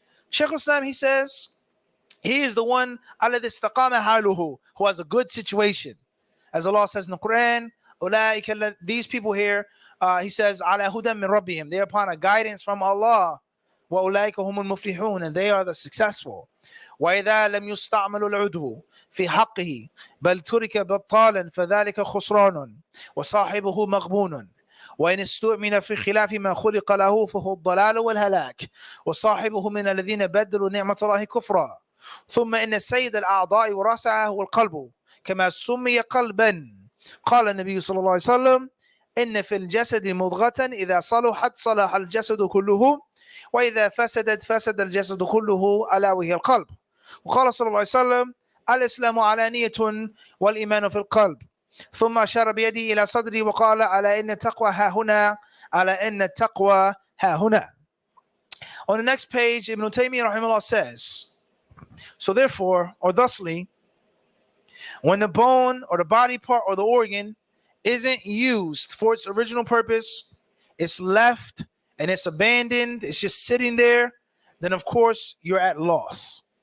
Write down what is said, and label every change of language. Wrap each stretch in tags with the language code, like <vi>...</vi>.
<en>Shaykh Islam, he says, he is the one</en> <ar>alladhi istaqama haluhu,</ar> <en>who has a good situation. As Allah says in the Quran, these people here, he says,</en> <ar>ala hudan min rabbihim,</ar> <en>they are upon a guidance from Allah.</en> <ar>Wa ulaika humul muflihun,</ar> <en>and they are the successful.</en> <ar>وإذا لم يستعمل العضو في حقه بل ترك بطالا فذلك خسران وصاحبه مغبون، وإن استؤمن في خلاف ما خلق له فهو الضلال والهلاك، وصاحبه من الذين بدلوا نعمة الله كفرا. ثم إن سيد الأعضاء ورأسها هو القلب كما سمي قلبا. قال النبي صلى الله عليه وسلم: إن في الجسد مضغة إذا صلحت صلح الجسد كله وإذا فسدت فسد الجسد كله ألا وهي القلب. وقال صلى الله عليه وسلم: الإسلام علانية والإيمان في القلب. ثم أشار بيده إلى صدري وقال: ألا إن التقوى ها هنا، ألا إن التقوى ها هنا.</ar> <en>On the next page, Ibn Taymiyyah rahimahullah says, so therefore, or thusly, when the bone or the body part or the organ isn't used for its original purpose, it's left and it's abandoned, it's just sitting there, then of course you're at loss.</en>